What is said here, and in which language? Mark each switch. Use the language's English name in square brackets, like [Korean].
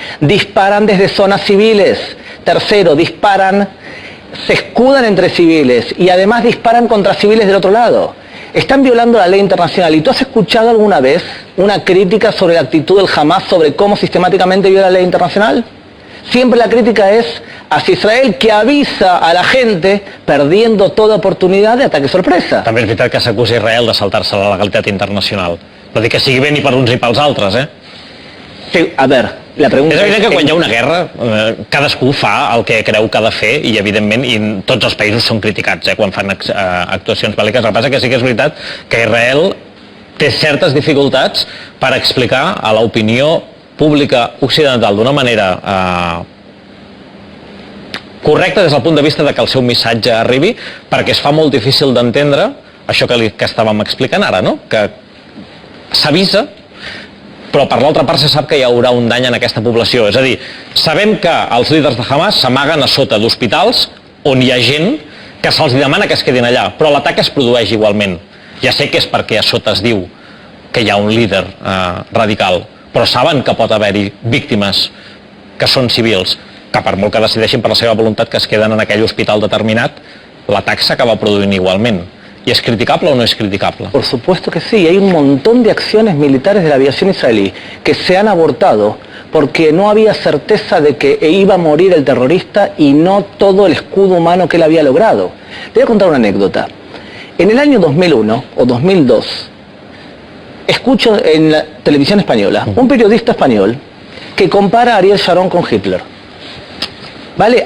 [Spanish] Disparan desde zonas civiles. Tercero, disparan, se escudan entre civiles y además disparan contra civiles del otro lado. Están violando la ley internacional. ¿Y tú has escuchado alguna vez una crítica sobre la actitud del Hamas, sobre cómo sistemáticamente viola la ley internacional? Siempre la crítica es hacia Israel, que avisa a la gente perdiendo toda oportunidad de ataque sorpresa. [Catalan] També és veritat que s'acusa Israel de saltar-se la legalitat internacional. No dic que sigui bé ni per uns ni pels altres, eh? [Spanish] Sí, a ver, la pregunta [Catalan] és evident que quan hi ha una guerra cadascú fa el que creu que ha de fer i evidentment i tots els països són criticats quan fan actuacions bèl·liques. El que passa que sí que és veritat que Israel té certes dificultats per explicar a l'opinió pública occidental d'una manera correcta des del punt de vista de que el seu missatge arribi, perquè es fa molt difícil d'entendre això que estàvem explicant ara, no? Que s'avisa però per l'altra part se sap que hi haurà un dany en aquesta població. És a dir, sabem que els líders de Hamas s'amaguen a sota d'hospitals on hi ha gent que se'ls demana que es quedin allà, però l'atac es produeix igualment. Ja sé que és perquè a sota es diu que hi ha un líder radical, però saben que pot haver-hi víctimes que són civils, que per molt que decideixin per la seva voluntat que es queden en aquell hospital determinat, l'atac s'acaba produint igualment. [Spanish] ¿Y es criticable o no es criticable? Por supuesto que sí, hay un montón de acciones militares de la aviación israelí que se han abortado porque no había certeza de que iba a morir el terrorista y no todo el escudo humano que él había logrado. Te voy a contar una anécdota. En el año 2001 o 2002, escucho en la televisión española un periodista español que compara a Ariel Sharon con Hitler. ¿Vale?